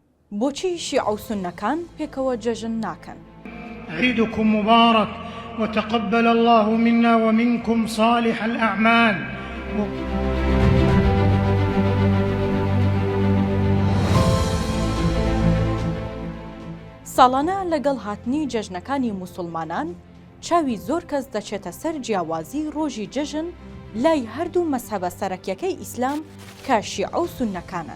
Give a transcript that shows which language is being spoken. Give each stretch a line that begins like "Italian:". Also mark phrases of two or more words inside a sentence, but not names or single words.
Central Kurdish: بۆچی شیع و سونەکان پێکەوە جەژن ناکەن؟
Arabic: عيدكم مبارك وتقبل الله منا ومنكم صالح الأعمال.
Central Kurdish: ساڵانە لەگەڵ هاتنی جەژنەکانی موسڵمانان چاوی زۆر کەس دەچێتە سەر جیاوازی ڕۆژی جەژن لای هەردوو مەسحەبە سەرەکیەکەی ئیسلام کە شیع و سونەکانن.